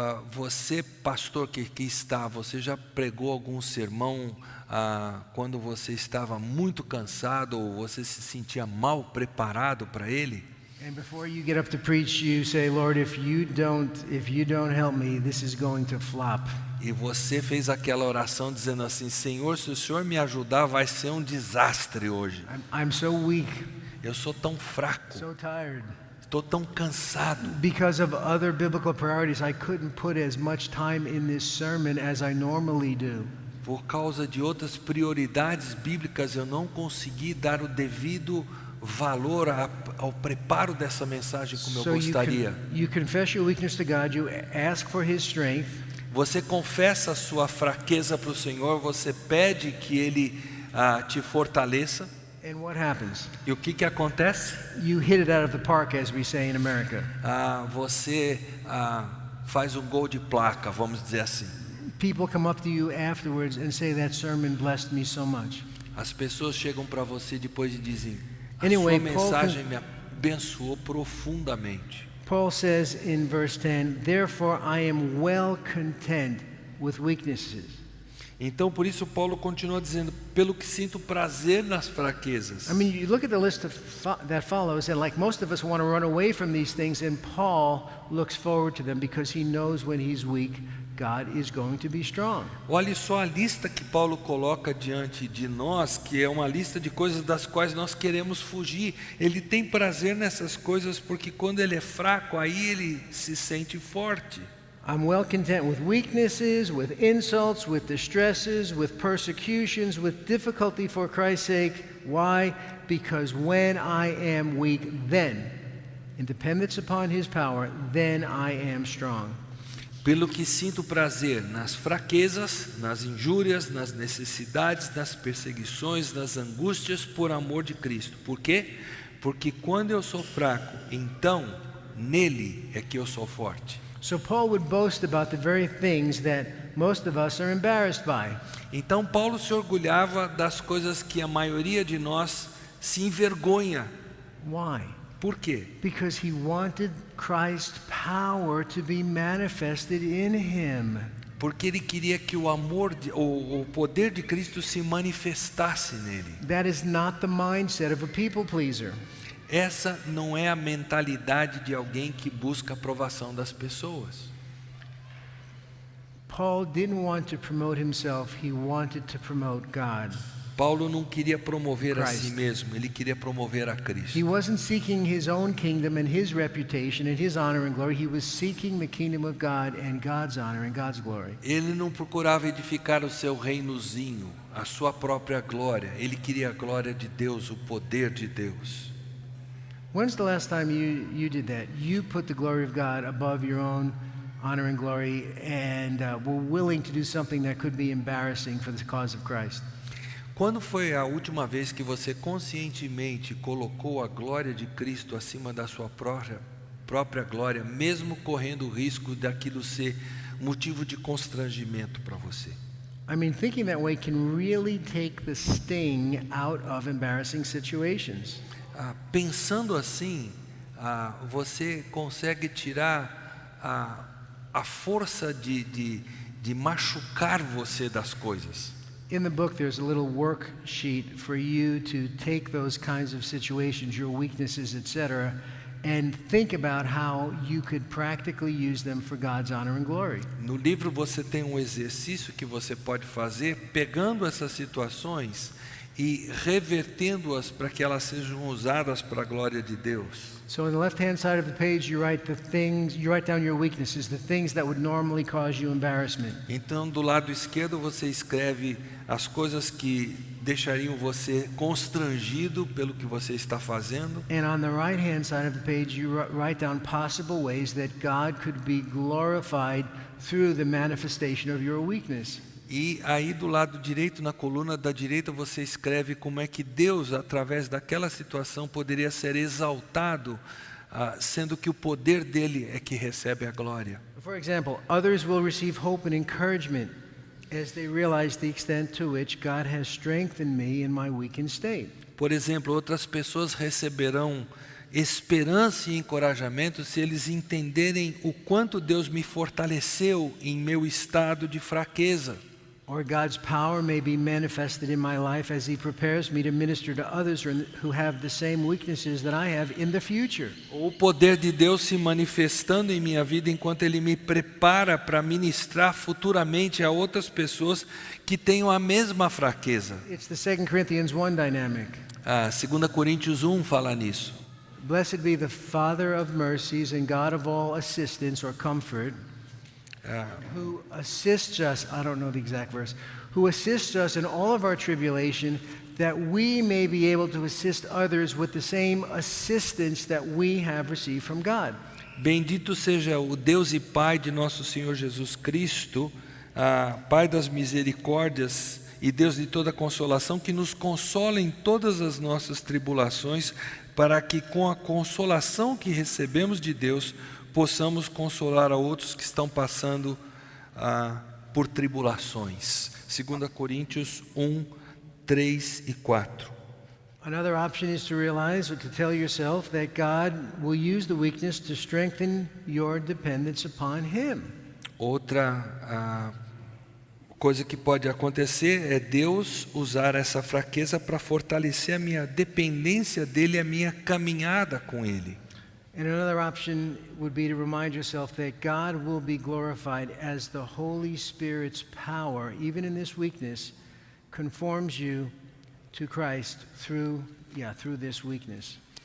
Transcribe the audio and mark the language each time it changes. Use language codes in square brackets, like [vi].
[pt] Você, pastor que aqui está, você já pregou algum sermão quando você estava muito cansado ou você se sentia mal preparado para ele? [en] And before you get up to preach, you say, Lord, if you don't help me, this is going to flop. [pt] E você fez aquela oração dizendo assim, Senhor, se o Senhor me ajudar, vai ser um desastre hoje. [en] I'm so weak, [pt] Eu sou tão fraco, [en] so tired. [pt] estou tão cansado. [en] Because of other biblical priorities, I couldn't put as much time in this sermon as I normally do. [pt] Por causa de outras prioridades bíblicas, eu não consegui dar o devido valor ao preparo dessa mensagem como eu gostaria. [en] You confess your weakness to God, you ask for His strength. [pt] Você confessa a sua fraqueza para o Senhor, você pede que Ele te fortaleça. [en] And what happens? [pt] E o que acontece? [en] You hit it out of the park, as we say in America. [pt] Você faz um gol de placa, vamos dizer assim. [en] People come up to you afterwards and say that sermon blessed me so much. [pt] As pessoas chegam para você depois e dizem: a [en] Anyway, [pt] sua mensagem me abençoou profundamente. [en] Paul says in verse 10, therefore I am well content with weaknesses. [pt] Então, por isso, Paulo continua dizendo: pelo que sinto prazer nas fraquezas. [en] I mean, you look at the list that follows, and like most of us want to run away from these things, and Paul looks forward to them because he knows when he's weak, God is going to be strong. [pt] Olhe só a lista que Paulo coloca diante de nós, que é uma lista de coisas das quais nós queremos fugir. Ele tem prazer nessas coisas porque quando ele é fraco, aí ele se sente forte. [en] I'm well content with weaknesses, with insults, with distresses, with persecutions, with difficulty for Christ's sake. Why? Because when I am weak, then, in dependence upon his power, then I am strong. [pt] Pelo que sinto prazer nas fraquezas, nas injúrias, nas necessidades, nas perseguições, nas angústias por amor de Cristo. Por quê? Porque quando eu sou fraco, então nele é que eu sou forte. [en] So Paul would boast about the very things that most of us are embarrassed by. [pt] Então Paulo se orgulhava das coisas que a maioria de nós se envergonha. [en] Why? [pt] Por quê? [en] Because he wanted Christ's power to be manifested in him. [pt] Porque ele queria que o amor, o poder de Cristo se manifestasse nele. [en] That is not the mindset of a people pleaser. [pt] Essa não é a mentalidade de alguém que busca a aprovação das pessoas. [en] Paul didn't want to promote himself, he wanted to promote God. [pt] Paulo não queria promover a si [en] Christ. [pt] mesmo, ele queria promover a Cristo. [en] He wasn't seeking his own kingdom and his reputation and his honor and glory. He was seeking the kingdom of God and God's honor and God's glory. [pt] Ele não procurava edificar o seu reinozinho, a sua própria glória. Ele queria a glória de Deus, o poder de Deus. [en] When's the last time you did that? You put the glory of God above your own honor and glory and were willing to do something that could be embarrassing for the cause of Christ. [pt] Quando foi a última vez que você conscientemente colocou a glória de Cristo acima da sua própria glória, mesmo correndo o risco daquilo ser motivo de constrangimento para você? [en] I mean, thinking that way can really take the sting out of embarrassing situations. [pt] Pensando assim, você consegue tirar a força de machucar você das coisas. [en] In the book, there's a little worksheet for you to take those kinds of situations, your weaknesses, etc., and think about how you could practically use them for God's honor and glory. [pt] No livro você tem um exercício que você pode fazer pegando essas situações e revertendo-as para que elas sejam usadas para a glória de Deus. [en] So on the left-hand side of the page, you write down your weaknesses, the things that would normally cause you embarrassment. [pt] Então, do lado esquerdo você escreve as coisas que deixariam você constrangido pelo que você está fazendo. [en] And on the right-hand side of the page, you write down possible ways that God could be glorified through the manifestation of your weakness. [pt] E aí do lado direito, na coluna da direita, você escreve como é que Deus, através daquela situação, poderia ser exaltado, sendo que o poder dele é que recebe a glória. [en] For example, others will receive hope and encouragement as they realize the extent to which God has strengthened me in my weakened state. [pt] Por exemplo, outras pessoas receberão esperança e encorajamento se eles entenderem o quanto Deus me fortaleceu em meu estado de fraqueza. [en] Or God's power may be manifested in my life as He prepares me to minister to others who have the same weaknesses that I have in the future. [pt] O poder de Deus se manifestando em minha vida enquanto Ele me prepara para ministrar futuramente a outras pessoas que tenham a mesma fraqueza. [en] It's the 2 Corinthians 1 dynamic. [pt] 2 Coríntios 1 fala nisso. [en] Blessed be the Father of mercies and God of all assistance or comfort, who assists us, I don't know the exact verse, who assists us in all of our tribulation, that we may be able to assist others with the same assistance that we have received from God. [pt] Bendito seja o Deus e Pai de nosso Senhor Jesus Cristo, Pai das misericórdias, e Deus de toda consolação, que nos consola em todas as nossas tribulações, para que com a consolação que recebemos de Deus, possamos consolar a outros que estão passando por tribulações. 2 Coríntios 1, 3 e 4. [en] Another option is to realize or to tell yourself that God will use the weakness to strengthen your dependence upon Him. [pt] Outra coisa que pode acontecer é Deus usar essa fraqueza para fortalecer a minha dependência dEle, a minha caminhada com Ele. [en] And another option would be to remind yourself that God will be glorified as the Holy Spirit's power, even in this weakness, conforms you to Christ through this weakness.